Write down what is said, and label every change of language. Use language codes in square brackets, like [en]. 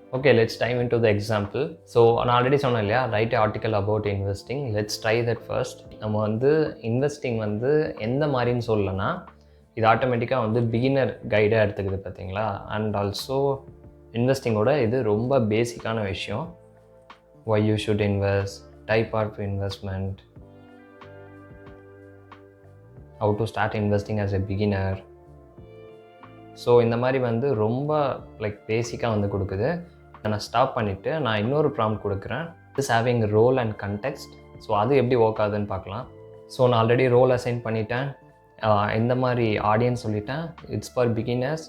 [ta] Okay, [en] Let's dive into the example. [ta] So நான் already சொன்னேன் இல்லையா, [en] Write article about investing. Let's try that first. [ta] நம்ம வந்து investing வந்து எந்த மாதிரின்னு சொல்லலைன்னா, இது ஆட்டோமேட்டிக்காக வந்து பிகினர் கைடாக எடுத்துக்குது பார்த்தீங்களா. அண்ட் ஆல்சோ இன்வெஸ்டிங்கோட இது ரொம்ப பேசிக்கான விஷயம். [en] why you should invest, type of investment, how to start investing as a beginner. [ta] So இந்த மாதிரி வந்து ரொம்ப பேசிக்காக வந்து கொடுக்குது. நான் ஸ்டாப் பண்ணிவிட்டு நான் இன்னொரு ப்ராம்ப்ட் கொடுக்குறேன். [en] Is having role and context. [ta] So அது எப்படி ஒர்க் ஆகுதுன்னு பார்க்கலாம். ஸோ நான் ஆல்ரெடி ரோல் அசைன் பண்ணிட்டேன், இந்த மாதிரி ஆடியன்ஸ் சொல்லிட்டேன், [en] It's for beginners.